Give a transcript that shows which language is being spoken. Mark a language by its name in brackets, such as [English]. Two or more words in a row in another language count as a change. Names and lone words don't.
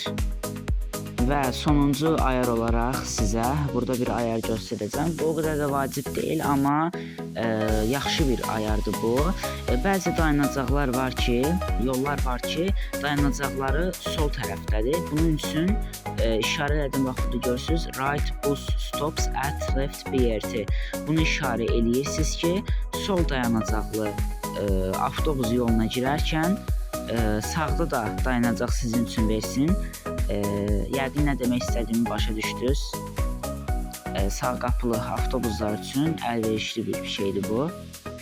[Azerbaijani] Və sonuncu ayar olaraq sizə burada bir ayar göstərəcəm. Bu o qədər də vacib deyil, amma yaxşı bir ayardır bu. Bəzi dayanacaqlar var ki, yollar var ki, dayanacaqları sol tərəfdədir. Bunun üçün işarə elədim, bax burada görürsünüz, [English] right bus stops at left BRT. [Azerbaijani] Bunu işarə eləyirsiniz ki, sol dayanacaqlı avtobus yoluna girərkən sağda da dayanacaq sizin üçün versin. Yəqin nə demək istədiyimi başa düşdünüz. Sağ qapılı avtobuslar üçün əlverişli bir şeydir bu.